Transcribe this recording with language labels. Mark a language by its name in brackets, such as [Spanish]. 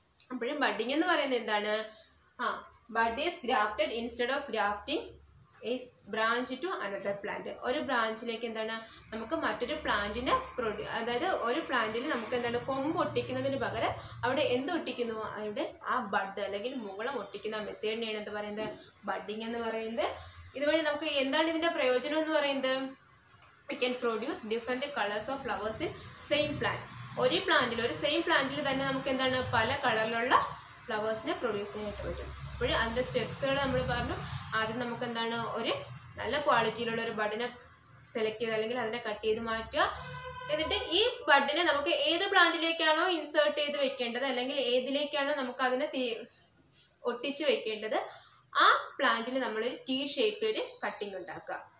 [Malayalam] അപ്പോഴും ബഡിങ് എന്ന് പറയുന്നത് എന്താണ് [English] Bud is grafted instead of grafting is branch to another plant. [Malayalam] ഒരു ബ്രാഞ്ചിലേക്ക് എന്താണ് നമുക്ക് മറ്റൊരു പ്ലാന്റിനെ അതായത് ഒരു പ്ലാന്റിൽ നമുക്ക് എന്താണ് കൊമ്പ് ഒട്ടിക്കുന്നതിന് പകരം അവിടെ എന്ത് ഒട്ടിക്കുന്നു അവിടെ ആ ബഡ് അല്ലെങ്കിൽ മുകുളം ഒട്ടിക്കുന്ന മെത്തേഡിനെയാണ് എന്ത് പറയുന്നത് ബഡിങ് എന്ന് പറയുന്നത്. ഇതുവഴി നമുക്ക് എന്താണ് ഇതിന്റെ പ്രയോജനം എന്ന് പറയുന്നത് [English] we can produce different colors of flowers in same plant. [Malayalam] ഒരു പ്ലാന്റിൽ ഒരു സെയിം പ്ലാന്റിൽ തന്നെ നമുക്ക് എന്താണ് പല കളറിലുള്ള ഫ്ലവേഴ്സിനെ പ്രൊഡ്യൂസ് ചെയ്യാനായിട്ട് പറ്റും. അപ്പോൾ അതിൻ്റെ സ്റ്റെപ്സുകൾ നമ്മൾ പറഞ്ഞു. ആദ്യം നമുക്ക് എന്താണ് ഒരു നല്ല ക്വാളിറ്റിയിലുള്ള ഒരു ബഡിനെ സെലക്ട് ചെയ്ത് അല്ലെങ്കിൽ അതിനെ കട്ട് ചെയ്ത് മാറ്റുക. എന്നിട്ട് ഈ ബഡിനെ നമുക്ക് ഏത് പ്ലാന്റിലേക്കാണോ ഇൻസേർട്ട് ചെയ്ത് വെക്കേണ്ടത് അല്ലെങ്കിൽ ഏതിലേക്കാണോ നമുക്ക് അതിനെ ഒട്ടിച്ച് വെക്കേണ്ടത് ആ പ്ലാന്റിൽ നമ്മൾ ടി ഷേപ്പിൽ ഒരു കട്ടിങ് ഉണ്ടാക്കുക.